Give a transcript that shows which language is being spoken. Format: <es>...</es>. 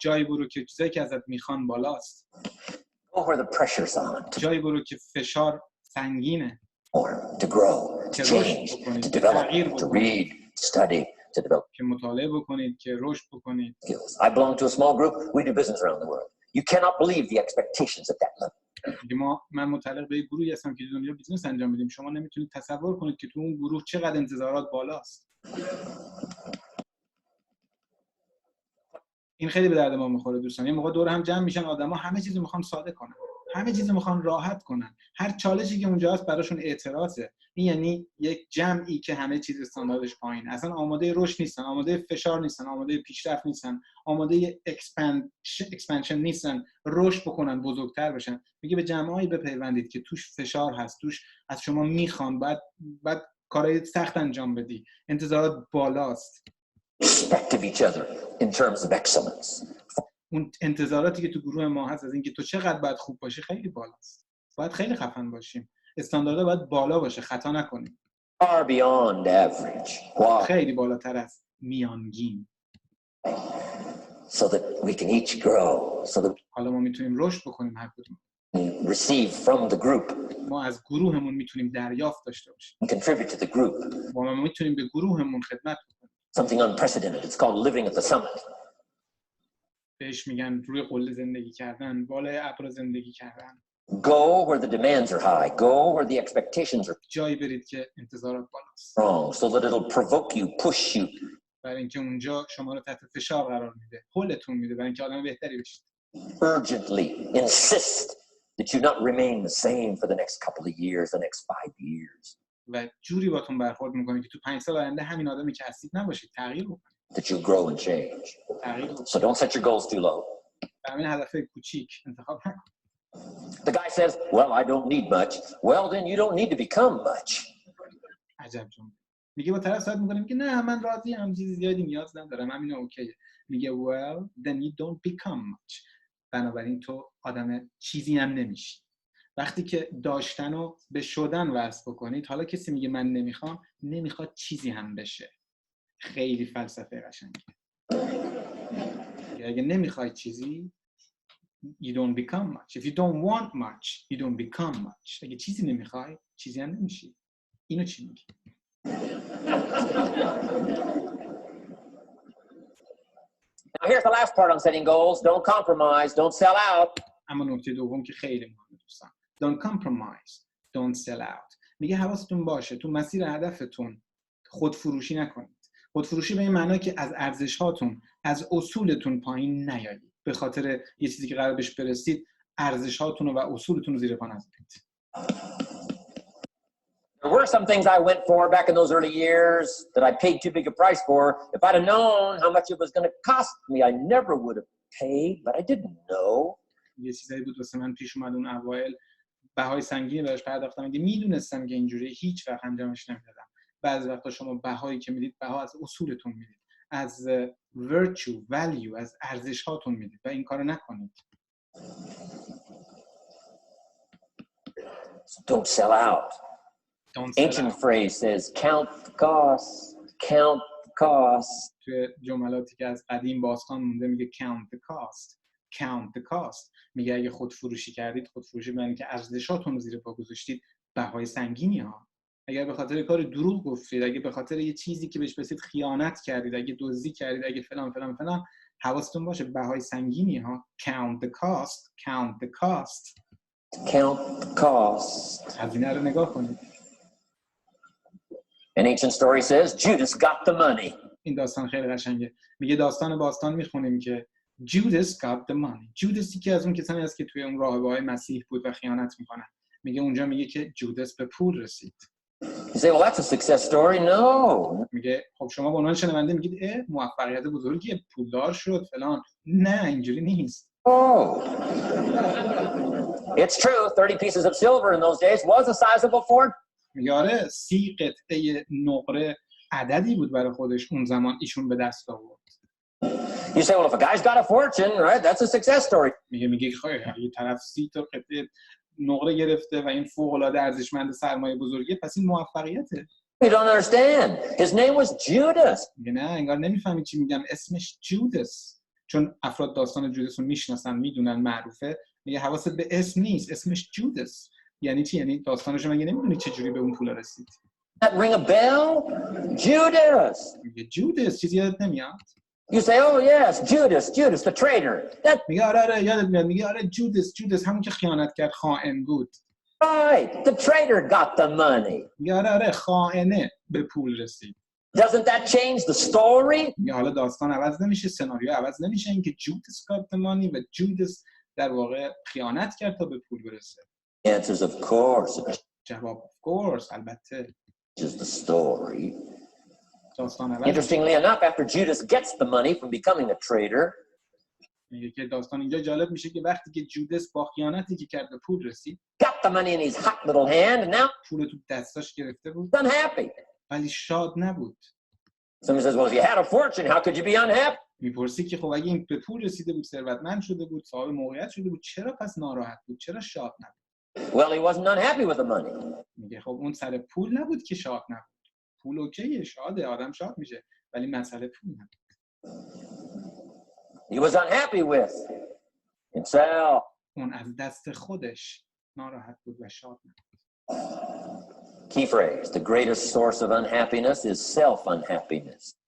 <fa>جایی برو که چیزایی که ازت میخوان بالاست.</fa> <en>Go where the pressure's on.</en> <fa>جایی برو که فشار سنگینه.</fa> <en>To grow, to change, to develop, to read, to study, to develop</en> <fa>که مطالعه بکنید، که رشد بکنید.</fa> <en>skills. I belong to a small group. We do business around the world. You cannot believe the expectations at that level.</en> <fa>من متعلق به گروهی هستم که دنیا بیزنس انجام میدیم. شما نمیتونید تصور کنید که تو اون گروه چقدر انتظارات بالاست. این خیلی به درد ما میخوره دوستان. یه موقع دور هم جمع میشن آدما همه چیزو میخوان ساده کنن. همه چیزو میخوان راحت کنن. هر چالشی که اونجا هست براشون اعتراضه. این یعنی یک جمعی که همه چیز استانداردش پایین. اصلا آماده رشد نیستن، آماده فشار نیستن، آماده پیشرفت نیستن، آماده اکسپنشن نیستن، رشد بکنن، بزرگتر بشن. میگه به جمعایی بپیوندید که توش فشار هست، توش از شما میخوان بعد کارهای سخت انجام بدی. انتظارات بالاست.</fa> <en>Respect of each other in terms of excellence.</en> <fa>اون انتظاراتی که تو گروه ما هست از اینکه تو چقدر باید خوب باشی خیلی بالاست. باید خیلی خفن باشیم. استانداردها باید بالا باشه، خطا نکنیم.</fa> <en>Far beyond average. Why?</en> <fa>خیلی بالاتر از میانگین.</fa> <en>So that we can each grow. So that</en> <fa>حالا ما میتونیم رشد بکنیم هر کدوم.</fa> <en>receive from the group.</en> <fa>ما از گروهمون میتونیم دریافت داشته باشیم.</fa> <en>Contribute to the group.</en> <fa>ما میتونیم به گروهمون خدمت بکنیم.</fa> <en>Something unprecedented. It's called living at the summit.</en> <fa>بهش میگن روی قله زندگی کردن، بالای ابر زندگی کردن.</fa> <en>Go where the demands are high. Go where the expectations are</en> <fa>جایی برید که انتظارات بالاست.</fa> <en>strong, so that it'll provoke you, push you.</en> <fa>برای اینکه اونجا شما رو تحت فشار قرار میده، هولتون میده برای اینکه آدم بهتری بشید.</fa> <en>Urgently insist that you not remain the same for the next couple of years, the next 5 years.</en> <fa>و جوری باتون برخورد میکنه که تو 5 سال آینده همین آدمی که هستید نباشید، تغییر بکنید.</fa> <en>That you grow and change.</en> <fa>تغییر بکنید.</fa> <en>So don't set your goals too low.</en> <fa>همین هدفهای کوچیک انتخاب نکن.</fa> <en>The guy says, well, I don't need much. Well, then you don't need to become much.</en> <fa>عجب جمله. میگه با طرف صحبت میکنیم که نه من راضی ام، چیزی زیادی نیاز ندارم، همین اوکیه. میگه</fa> <en>well, then you don't become much.</en> <fa>بنابراین تو آدم چیزی هم نمیشی. وقتی که داشتن رو به شدن وصل بکنید، حالا کسی میگه من نمیخوام، نمیخواد چیزی هم بشه. خیلی فلسفه قشنگه. اگه نمیخوای چیزی</fa> <en>you don't become much. If you don't want much, you don't become much.</en> <fa>اگه چیزی نمیخوای، چیزی هم نمیشی. اینو چی میگی؟</fa> <en>Now here's the last part on setting goals. Don't compromise. Don't sell out.</en> <fa>اما نکته دوم که خیلی مهمه دوستان.</fa> <en>Don't compromise. Don't sell out.</en> <fa>میگه حواستون باشه تو مسیر هدفتون خودفروشی نکنید. خودفروشی به این معنی که از ارزش‌هاتون، از اصولتون پایین نیایید. به خاطر یه چیزی که قرار بهش برسید، ارزش‌هاتون و اصولتون رو زیر پا نذارید.</fa> <en>There were some things I went for back in those early years that I paid too big a price for. If I'd have known how much it was going to cost me, I never would have paid, but I didn't know.</en> <fa>یه چیزایی بود واسه من پیش اومد اون اوایل، بهای سنگینی بهش پرداختم. اگه میدونستم که اینجوری هیچ وقت انجامش نمیدادم. بعضی وقتا شما بهایی که میدید، بها از اصولتون میدید، از</fa> <en>virtue, value،</en> <fa>از ارزش هاتون میدید و این کارو نکنید.</fa> <en>Don't sell out. Ancient phrase says, count the cost, count the cost.</en> <fa>توی جملاتی که از قدیم باستان مونده میگه</fa> <en>count the cost, count the cost.</en> <fa>میگه اگه خودفروشی کردید، خودفروشی معنی که ارزشاتون رو زیر پا گذاشتید، بهای سنگینی ها. اگر به خاطر کار دروغ گفتید، اگه به خاطر یه چیزی که بهش رسید خیانت کردید، اگه دزدی کردید، اگه فلان فلان فلان، حواستون باشه بهای سنگینی ها.</fa> <en>count the cost, count the cost. Count the cost.</en> <fa>هزینه رو نگاه کنید.</fa> <en>An ancient story says Judas got the money.</en> <fa>این داستان خیلی قشنگه. میگه داستان باستان میخونیم که</fa> <en>Judas got the money.</en> <fa>جودس یکی از اون کسانی است که توی اون راهبه‌های مسیح بود و خیانت میکنن. میگه اونجا میگه که جودس به پول رسید.</fa> <en>You say, well, that's a success story. No.</en> <fa>میگه خب شما به عنوان شنونده میگید موفقیت بزرگی، پولدار شد فلان. نه اینجوری نیست.</fa> <en>Oh. It's true, 30 pieces of silver in those days was a sizable fortune.</en> <fa>میگه آره 30 قطعه نقره عددی بود برای خودش اون زمان ایشون به دست آورد.</fa> <en>You say, well, if a guy's got a fortune, right, that's a success story.</en> <fa>میگه خیلی یه طرف 30 تا قطعه نقره گرفته و این فوق العاده ارزشمند سرمایه بزرگیه، پس این موفقیته.</fa> <en>You don't understand. His name was Judas.</en> <fa>میگه نه انگار نمیفهمی چی میگم، اسمش جودس. چون افراد داستان جودس رو میشناسن میدونن معروفه. میگه حواست به اسم نیست، اسمش جودس. یعنی چی؟ یعنی داستانش مگه نمیدونی چه جوری به اون پول رسید؟</fa> <en>That ring a bell? Judas.</en> <fa>میگه جودس چیزی یادت نمیاد؟</fa> <en>You say, oh yes, Judas, the traitor. That</en> <fa>میگه آره یادت میاد. میگه آره جودس همون که خیانت کرد، خائن بود.</fa> <en>right, the traitor got the money.</en> <fa>میگه آره خائنه به پول رسید.</fa> <en>Doesn't that change the story?</en> <fa>میگه حالا داستان عوض نمیشه، سناریو عوض نمیشه، اینکه جودس</fa> <en>got the money</en> <fa>و جودس در واقع خیانت کرد تا به پول برسه.</fa> <en>The answer is of course.</en> <fa>جواب</fa> <en>of course</en> <fa>البته.</fa> <en>Just the story.</en> <fa>داستان عوض.</fa> <en>Interestingly enough, after Judas gets the money from becoming a traitor,</en> <fa>میگه که داستان اینجا جالب میشه که وقتی که جودس با خیانتی که کرد به پول رسید،</fa> <en>got the money in his hot little hand, and now</en> <fa>پول تو دستاش گرفته بود</fa> <en>he's unhappy.</en> <fa>ولی شاد نبود.</fa> <en>Somebody says, well, if you had a fortune, how could you be unhappy?</en> <fa>میپرسی که خب اگه این به پول رسیده بود، ثروتمند شده بود، صاحب موقعیت شده بود، چرا پس ناراحت بود؟ چرا شاد نبود؟</fa> <en>Well, he wasn't unhappy with the money.</en> <fa>میگه خب اون سر پول نبود که شاد نبود. پول اوکیه، شاده، آدم شاد میشه، ولی مسئله پول نبود.</fa> <en>He was unhappy with himself.</en> <fa>اون از دست خودش ناراحت بود و شاد نبود.</fa> <en>Key phrase, the greatest source of unhappiness is self-unhappiness.</en>